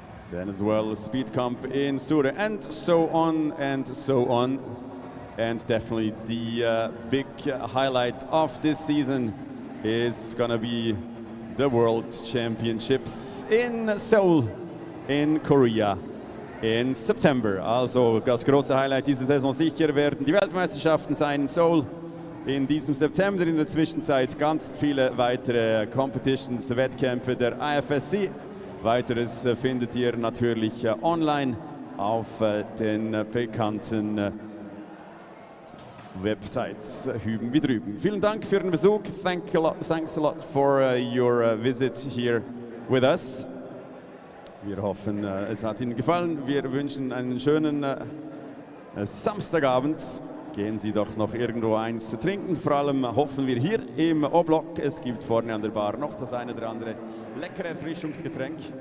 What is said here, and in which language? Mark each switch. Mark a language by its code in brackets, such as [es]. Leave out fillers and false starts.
[en] Then as well Speed Camp in Sura, and so on and so on. And definitely the big highlight of this season is gonna be the World Championships in Seoul in Korea in September. [de] Also das große Highlight dieser Saison sicher werden die Weltmeisterschaften sein in Seoul in diesem September. In der Zwischenzeit ganz viele weitere Competitions, Wettkämpfe der Ifsc. Weiteres findet ihr natürlich online auf den bekannten Websites hüben wie drüben. Vielen Dank für den Besuch. [en] Thanks a lot for your visit here with us. [de] Wir hoffen, es hat Ihnen gefallen. Wir wünschen einen schönen Samstagabend. Gehen Sie doch noch irgendwo eins zu trinken. Vor allem hoffen wir hier im O-Block. Es gibt vorne an der Bar noch das eine oder andere leckere Erfrischungsgetränk.